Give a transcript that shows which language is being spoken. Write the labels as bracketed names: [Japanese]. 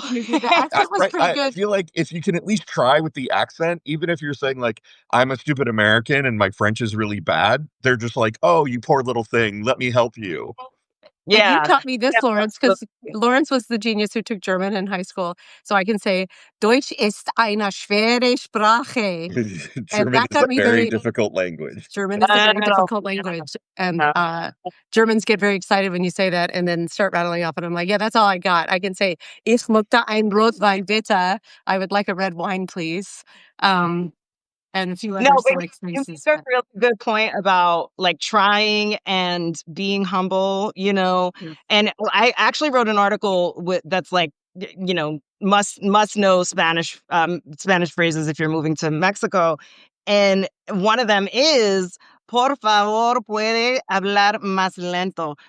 [English] The accent was pretty I good. feel like if you can at least try with the accent, even if you're saying like, I'm a stupid American and my French is really bad, they're just like, oh, you poor little thing. Let me help you. Yeah. You taught me this, Lawrence, because Lawrence was the genius who took German in high school. So I can say, [German] Deutsch ist eine schwere Sprache. [English] German is a very difficult language. German is a very difficult language. And Germans get very excited when you say that and then start rattling off. And I'm like, yeah, that's all I got. I can say, [German] Ich möchte ein Rotwein bitte. [English] I would like a red wine, please. And a few other select you spaces. make a really good point about like trying and being humble, And I actually wrote an article that's like, must know Spanish phrases if you're moving to Mexico. And one of them is, [Spanish] por favor, puede hablar más lento.